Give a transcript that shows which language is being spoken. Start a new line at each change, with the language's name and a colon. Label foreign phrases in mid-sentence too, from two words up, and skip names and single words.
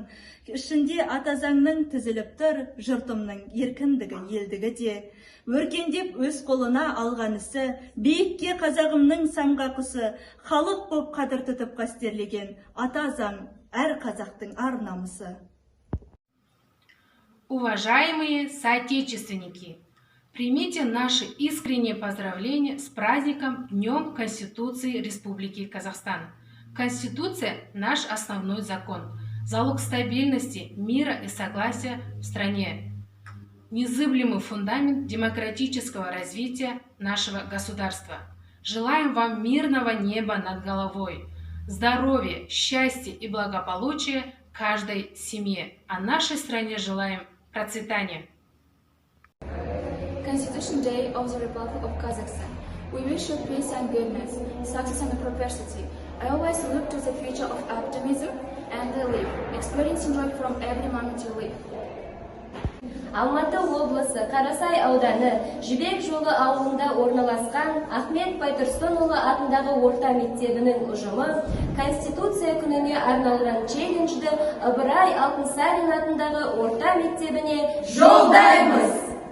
Kazakh: Ішінде ата заңның тізіліп тұр жұртымның еркіндігі, елдігі де. Өркендеп өз қолына алған ісі, биікке қазағымның самға құсы, халық боп қадір тұтып қастерлеген ата заң әр қазақтың ар намысы.
Russian: Уважаемые соотечественники, примите наши искренние поздравления с праздником Днем Конституции Республики Казахстан. Конституция – наш основной закон, залог стабильности, мира и согласия в стране, незыблемый фундамент демократического развития нашего государства. Желаем вам мирного неба над головой, здоровья, счастья и благополучия каждой семье, а нашей стране желаем процветания.
English: Constitution Day of the Republic of Kazakhstan. We wish you peace and goodness, success and prosperity. I always look to the future of optimism and live, experiencing joy from every moment you live.
Kazakh: Алматы облысы Қарасай ауданы Жібек жолы ауылында орналасқан Ахмет Байтұрсынұлы атындағы орта мектебінің ұжымы Конституция күніне арналған челленджді Ыбырай Алтынсарин атындағы орта мектебіне жолдаймыз.